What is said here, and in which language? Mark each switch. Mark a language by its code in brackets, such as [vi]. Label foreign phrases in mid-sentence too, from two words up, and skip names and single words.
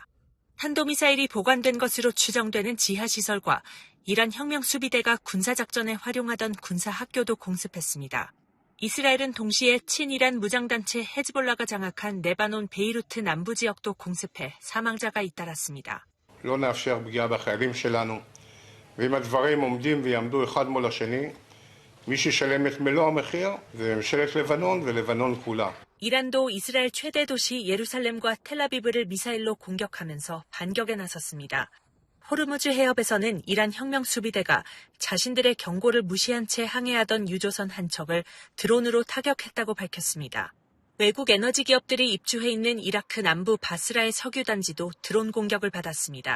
[ko] 탄도미사일이 보관된 것으로 추정되는 지하시설과 이란 혁명수비대가 군사작전에 활용하던 군사학교도 공습했습니다. 이스라엘은 동시에 친이란 무장단체 헤즈볼라가 장악한 레바논 베이루트 남부 지역도 공습해 사망자가 잇따랐습니다. [he] לא נאפשר פגיעה בחיילים שלנו, ואם הדברים עומדים ויעמדו אחד מול השני, מי שישלם את מלוא המחיר זה ממשלת לבנון ולבנון כולה. [ko] 이란도 이스라엘 최대 도시 예루살렘과 텔아비브를 미사일로 공격하면서 반격에 나섰습니다. 호르무즈 해협에서는 이란 혁명수비대가 자신들의 경고를 무시한 채 항해하던 유조선 한 척을 드론으로 타격했다고 밝혔습니다. 외국 에너지 기업들이 입주해 있는 이라크 남부 바스라의 석유단지도 드론 공격을 받았습니다.